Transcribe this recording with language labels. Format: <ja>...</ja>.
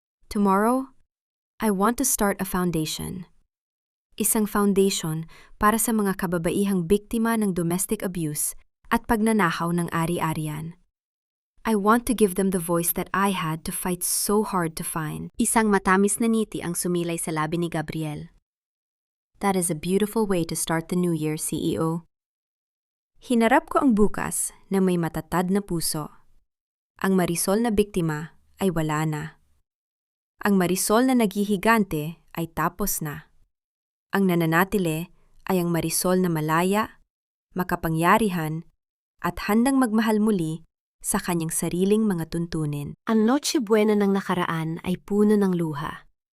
<en>Tomorrow, I want to start a foundation.</en> <tl>Isang foundation para sa mga kababaihang biktima ng domestic abuse at pagnanakaw ng ari-arian.</tl> <en>I want to give them the voice that I had to fight so hard to find.</en> <tl>Isang matamis na ngiti ang sumilay sa labi ni Gabriel.</tl> <en>That is a beautiful way to start the new year, CEO.</en> <tl>Hinarap ko ang bukas na may matatad na puso. Ang Marisol na biktima ay wala na. Ang Marisol na naghihigante ay tapos na. Ang nananatili ay ang Marisol na malaya, makapangyarihan, at handang magmahal muli sa kanyang sariling mga tuntunin. Ang Noche Buena ng nakaraan ay puno ng luha.</tl>